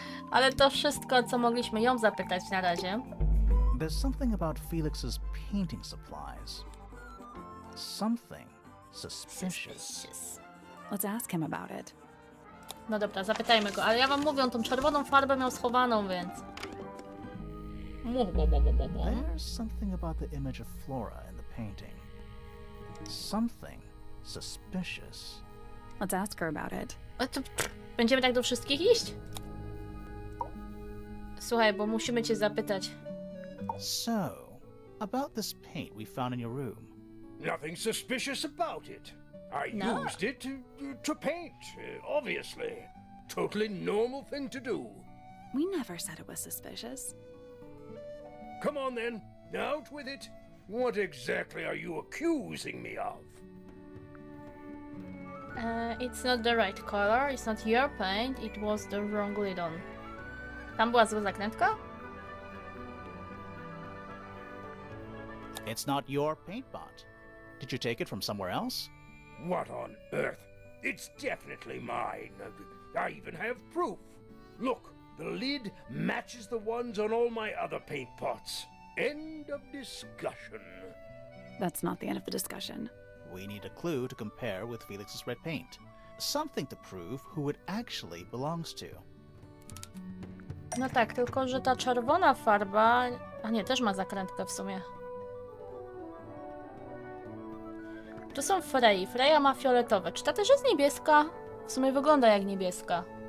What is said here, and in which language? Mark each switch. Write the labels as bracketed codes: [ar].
[pl] Ale to wszystko, co mogliśmy ją zapytać na razie. [en] There's something about Felix's painting supplies. Something suspicious. Let's ask him about it. [pl] No dobra, zapytajmy go, ale ja wam mówię, on tą czerwoną farbę miał schowaną, więc... [en] There's something about the image of Flora in the painting. Something suspicious. Let's ask her about it. [pl] A to, będziemy tak do wszystkich iść? Słuchaj, bo musimy cię zapytać. [en] So, about this paint we found in your room. Nothing suspicious about it. I No. used it to paint, obviously. Totally normal thing to do. We never said it was suspicious. Come on then, out with it. What exactly are you accusing me of? It's not the right color, it's not your paint, it was the wrong lid on. [pl] Tam była zła zakrętka? [en] It's not your paint pot. Did you take it from somewhere else? What on earth? It's definitely mine. I even have proof. Look, the lid matches the ones on all my other paint pots. End of discussion. That's not the end of the discussion. We need a clue to compare with Felix's red paint. Something to prove who it actually belongs to. [pl] No tak, tylko że ta czerwona farba... A nie, też ma zakrętkę w sumie. Tu są Frey. Freya ma fioletowe. Czy ta też jest niebieska? W sumie wygląda jak niebieska.